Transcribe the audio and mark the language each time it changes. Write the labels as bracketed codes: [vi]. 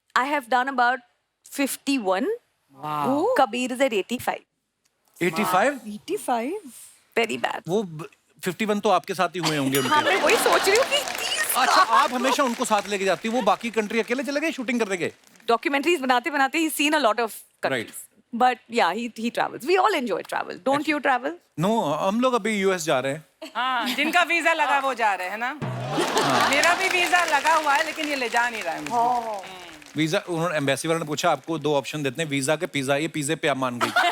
[en] I have done about 51. Kabir is at 85. 85? 85? Very bad. [hi] वो 51 तो आपके साथ ही हुए होंगे हाँ, उनके। मैं वही सोच रही हूँ कि 30 अच्छा आप हमेशा उनको साथ लेके जाती हो, वो बाकी कंट्री अकेले चले गए शूटिंग करने के? [en] documentaries [hi] बनाते बनाते [en] he's seen a lot of countries. Right. But yeah, he travels. We all enjoy travel. Don't you travel? [hi] No हम लोग अभी यूएस जा रहे हैं। हाँ, जिनका वीजा लगा वो जा रहे हैं ना। मेरा भी वीजा लगा हुआ है लेकिन ये ले जा नहीं रहा है मुझे। वीजा उन्होंने एम्बेसी वाले ने पूछा आपको 2 ऑप्शन देते हैं, वीजा के पिज्जा। ये पिज्जे पे आप मान गई।